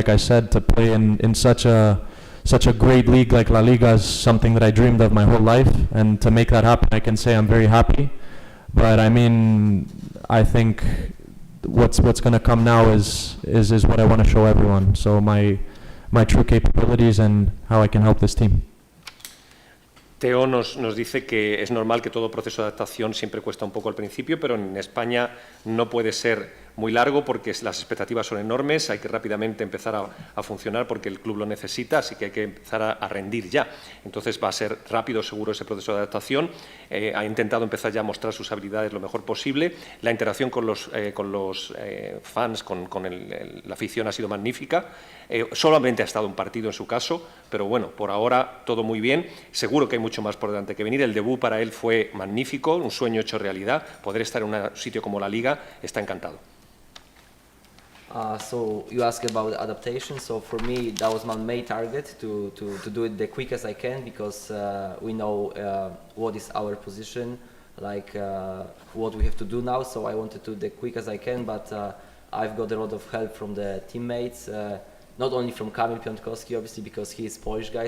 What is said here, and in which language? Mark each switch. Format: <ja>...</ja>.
<en>Like I said, to play in such a great league like LaLiga is something that I dreamed of my whole life, and to make that happen, I can say I'm very happy. But I mean, I think what's going to come now is what I want to show everyone. So my true capabilities and how I can help this team.</en> <es>Teo nos dice que es normal que todo proceso de adaptación siempre cuesta un poco al principio, pero en España no puede ser muy largo porque las expectativas son enormes, hay que rápidamente empezar a funcionar porque el club lo necesita, así que hay que empezar a rendir ya. Entonces va a ser rápido, seguro, ese proceso de adaptación. Ha intentado empezar ya a mostrar sus habilidades lo mejor posible. La interacción con los fans, con la afición ha sido magnífica. Solamente ha estado un partido en su caso, pero bueno, por ahora todo muy bien. Seguro que hay mucho más por delante que venir. El debut para él fue magnífico, un sueño hecho realidad. Poder estar en un sitio como la Liga, está encantado.</es> <en>So you asked about adaptation. So for me, that was my main target, to do it the quickest I can, because we know what is our position, like what we have to do now. So I wanted to do the quickest I can, but I've got a lot of help from the teammates, not only from Kamil Piątkowski, obviously, because he is Polish guy.</en>